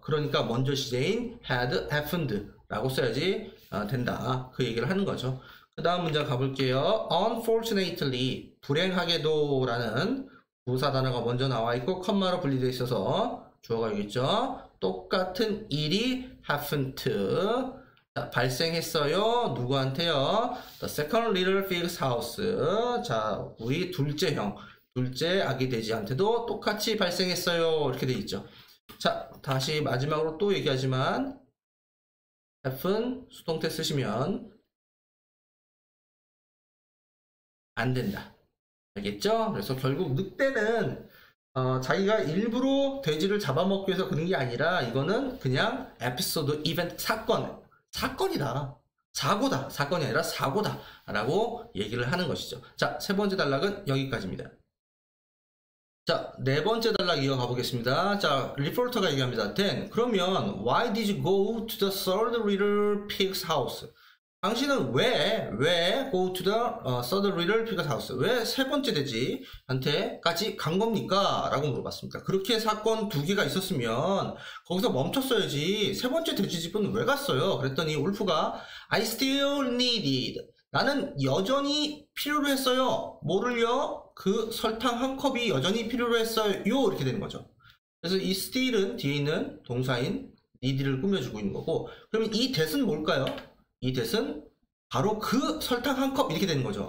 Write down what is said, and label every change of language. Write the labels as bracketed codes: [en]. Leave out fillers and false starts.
[ko] 그러니까 먼저 시제인 had happened 라고 써야지 된다. 그 얘기를 하는 거죠. 그 다음 문장 가볼게요. Unfortunately, 불행하게도 라는 부사 단어가 먼저 나와 있고 컴마로 분리되어 있어서 주어가 여기 있죠. 똑같은 일이 happened. 자, 발생했어요. 누구한테요? [en] The second little pig's house. [ko] 자, 우리 둘째 아기 돼지한테도 똑같이 발생했어요. 이렇게 돼 있죠. 자, 다시 마지막으로 또 얘기하지만 happen 수동태 쓰시면 안 된다. 알겠죠? 그래서 결국 늑대는 자기가 일부러 돼지를 잡아먹기 위해서 그런 게 아니라 이거는 그냥 에피소드, 이벤트, 사건이다. 사고다. 사건이 아니라 사고다 라고 얘기를 하는 것이죠. 자, 세 번째 단락은 여기까지입니다. 자, 네 번째 단락 이어가 보겠습니다. 자, 리포터가 얘기합니다. [en] Then, [ko] 그러면 [en] why did you go to the third little pig's house? [ko] 당신은 왜 [en] go to the third little pig's house? [ko] 왜 세 번째 돼지한테까지 간 겁니까? 라고 물어봤습니다. 그렇게 사건 두 개가 있었으면 거기서 멈췄어야지. 세 번째 돼지집은 왜 갔어요? 그랬더니 울프가 [en] I still needed. [ko] 나는 여전히 필요로 했어요. 뭐를요? 그 설탕 한 컵이 여전히 필요로 했어요. 이렇게 되는 거죠. 그래서 이 still은 뒤에 있는 동사인 need를 꾸며주고 있는 거고, 그러면 이 that은 뭘까요? 이 that은 바로 그 설탕 한 컵 이렇게 되는 거죠.